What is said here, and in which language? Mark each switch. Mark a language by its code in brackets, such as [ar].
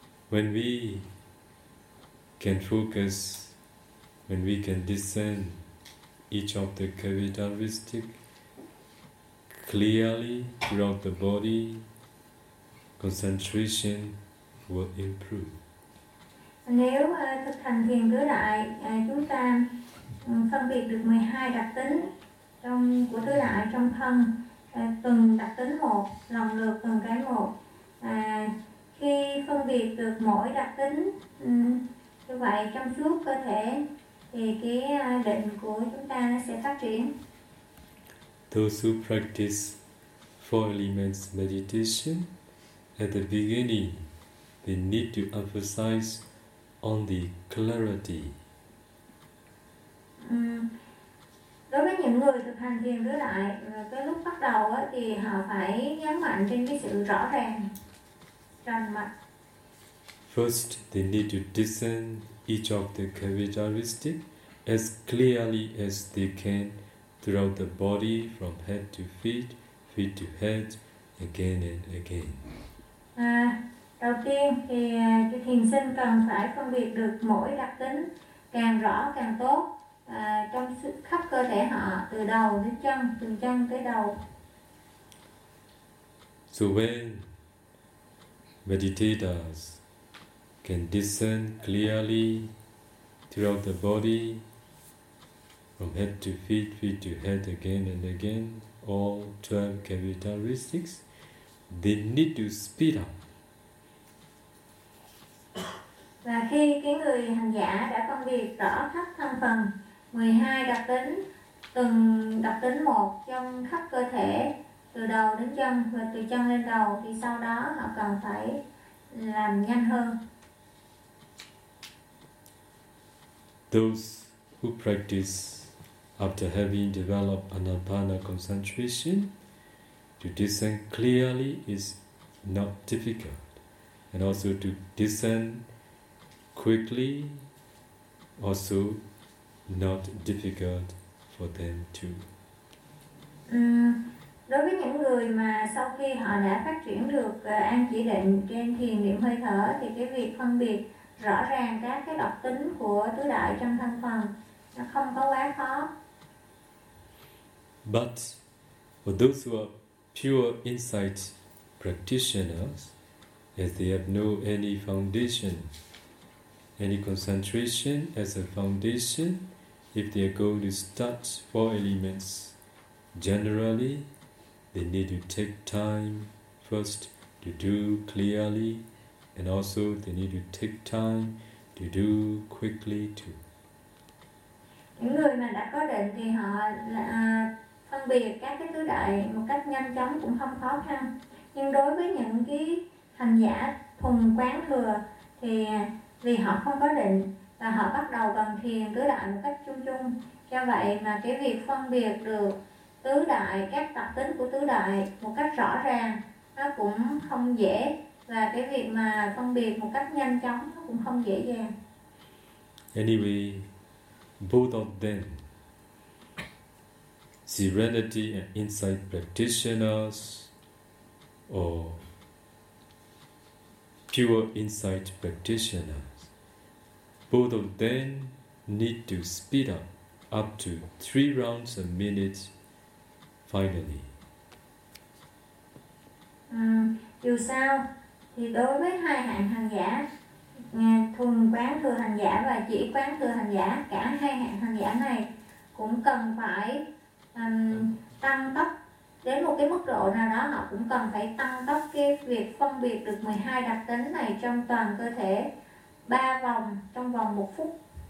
[en] when we can focus, when we can discern each of the characteristics clearly throughout the body, concentration will improve. [vi] Nếu thực hành thiền tứ đại, chúng ta phân biệt được 12 đặc tính trong của tứ đại trong thân, từng đặc tính một, lần lượt từng cái một. Khi phân biệt được mỗi đặc tính như vậy trong suốt cơ thể, thì cái định của chúng ta sẽ phát triển. [en] Those who practice four elements meditation, at the beginning, they need to emphasize on the clarity. [vi] Đối với những người thực hành thiền tứ đại, cái lúc bắt đầu á thì họ phải nhấn mạnh trên cái sự rõ ràng, trần mạch. [en] First, they need to discern each of the characteristics as clearly as they can throughout the body, from head to feet, feet to head, again and again. [vi] Đầu tiên thì cái thiền sinh cần phải phân biệt được mỗi đặc tính càng rõ càng tốt trong khắp cơ thể họ, từ đầu đến chân, từ chân tới đầu. [en] So when meditators can discern clearly throughout the body from head to feet, feet to head, again and again, all 12 characteristics, they need to speed up. [vi] Và khi cái người hành giả đã phân biệt rõ khắp thân phần 12 đặc tính, từng đặc tính một trong khắp cơ thể, từ đầu đến chân và từ chân lên đầu, thì sau đó họ cần phải làm nhanh hơn. [en] Those who practice after having developed anapana concentration, to discern clearly is not difficult, and also to discern quickly also not difficult for them too. [vi] Đối với những người mà sau khi họ đã phát triển được an chỉ định trên thiền niệm hơi thở, thì cái việc phân biệt rõ ràng các cái đặc tính của tứ đại trong thân phần nó không có quá khó. [en] But for those who are pure insight practitioners, as they have no any foundation, any concentration as a foundation, if they are going to start four elements generally, they need to take time first to do clearly, and also they need to take time to do quickly too. [vi] Những người mà đã có định thì họ phân biệt các cái tứ đại một cách nhanh chóng cũng không khó khăn. Nhưng đối với những cái hành giả thuần quán thừa thì vì họ không có định và họ bắt đầu bằng thiền tứ đại một cách chung chung, do vậy mà cái việc phân biệt được tứ đại, các đặc tính của tứ đại một cách rõ ràng nó cũng không dễ, và cái việc mà phân biệt một cách nhanh chóng nó cũng không dễ dàng. [en] Anyway, both of them, serenity and insight practitioners or pure insight practitioners, both of them need to speed up to 3 rounds a minute finally. [vi] Dù sao thì đối với hai hạng hành giả, thuần quán thừa hành giả và chỉ quán thừa hành giả, cả hai hạng hành giả này cũng cần phải tăng tốc đến một cái mức độ nào đó, họ cũng cần phải tăng tốc cái việc phân biệt được 12 đặc tính này trong toàn cơ thể 3 vòng trong vòng 1 phút.